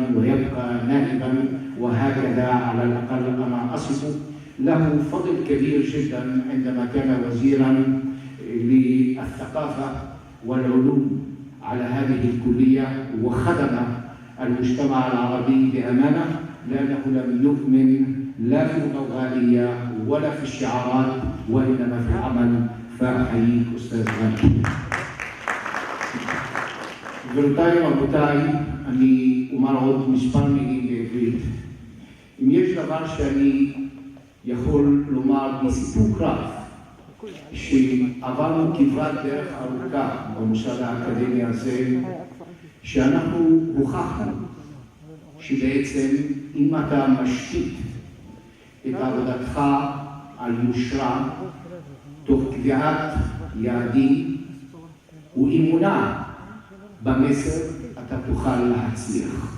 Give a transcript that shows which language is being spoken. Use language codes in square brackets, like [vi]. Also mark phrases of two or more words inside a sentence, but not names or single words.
[ar] ويبقى نائبا، وهكذا على الأقل أنا أصف له فضل كبير جدا عندما كان وزيرا للثقافة والعلوم على هذه الكلية، وخدم المجتمع العربي بأمانة، لأنه لم يؤمن لا في الغالية ولا في الشعارات، وإنما في العمل. فأحييك أستاذ غالي. [he] גבירותיי ורבותיי, אני אומר עוד מספר מילים בעברית. אם יש דבר שאני יכול לומר בסיפוק רב, שעברנו כברת דרך ארוכה במוסד האקדמי הזה, שאנחנו הוכחנו שבעצם אם אתה משתית את עבודתך על יושרה, תוך קביעת יעדים ואמונה במסר, אתה תוכל להצליח.